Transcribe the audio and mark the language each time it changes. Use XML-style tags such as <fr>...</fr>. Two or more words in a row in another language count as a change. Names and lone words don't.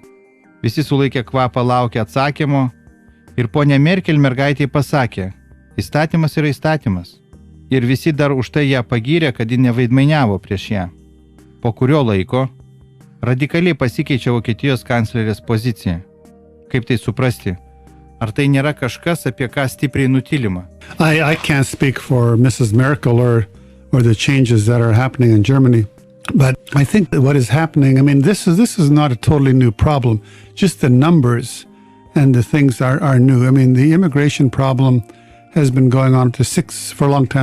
<lt>Visi sulaikė kvapą, laukė atsakymo ir ponia Merkel mergaitė pasakė, įstatymas yra įstatymas. Ir visi dar už tai ją pagyrė, kad ji nevaidmainiavo prieš ją. Po kurio laiko radikaliai pasikeičia Vokietijos kanclerės pozicija. Kaip tai suprasti? Ar tai nėra kažkas, apie ką stipriai nutylima?</lt> <en>I can't speak for Mrs. Merkel or the changes that are happening in Germany. But I think that what is happening, this is not a totally new problem. Just the numbers and the things are new. The immigration problem has been going on for a long time.</en>